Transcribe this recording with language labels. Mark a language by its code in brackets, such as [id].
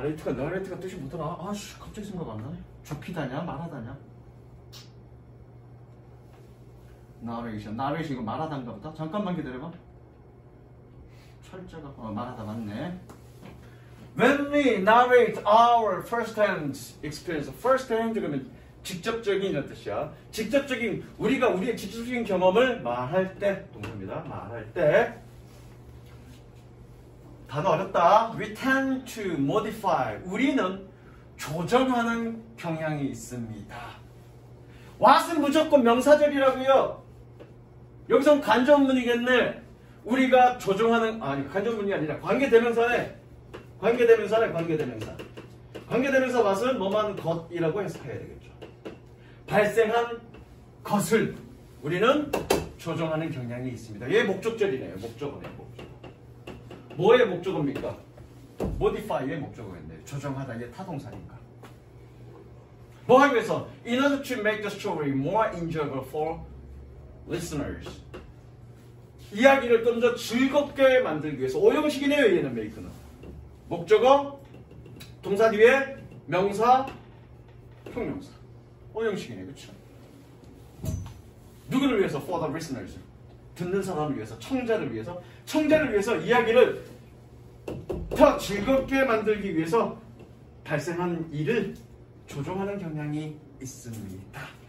[ko] narrate가 뜻이 뭐더라? 갑자기 생각 안 나네. 좁히다냐? 말하다냐? narration. narration 이거 말하다인가 보다. 잠깐만 기다려봐. 철자가 말하다 맞네. [en] When we narrate our first-hand experience, first-hand [ko] 그러면 직접적인이라는 뜻이야. 직접적인 우리가 우리의 직접적인 경험을 말할 때 동사입니다. 말할 때 단어 어렵다. [en] We tend to modify. [ko] 우리는 조정하는 경향이 있습니다. what은 무조건 명사절이라고요. 여기선 간접문이겠네. 우리가 조정하는 간접문이 아니라 관계대명사네. 관계대명사. 관계대명사 what은 뭐만 것이라고 해석해야 되겠죠. 발생한 것을 우리는 조정하는 경향이 있습니다. 얘 목적절이네요. 목적어네요. 목적어. 뭐의 목적어입니까? modify의 목적어인데 조정하다. 얘 타동사니까. 뭐 하기 위해서? [en] In order to make the story more enjoyable for listeners. [ko] 이야기를 좀 더 즐겁게 만들기 위해서. 오형식이네요. 얘는 make는. 목적어, 동사 뒤에 명사, 형용사. 오형식이네. 그렇죠? 누구를 위해서? [en] For the listeners. [ko] 듣는 사람을 위해서, 청자를 위해서 이야기를 더 즐겁게 만들기 위해서 발생한 일을 조종하는 경향이 있습니다.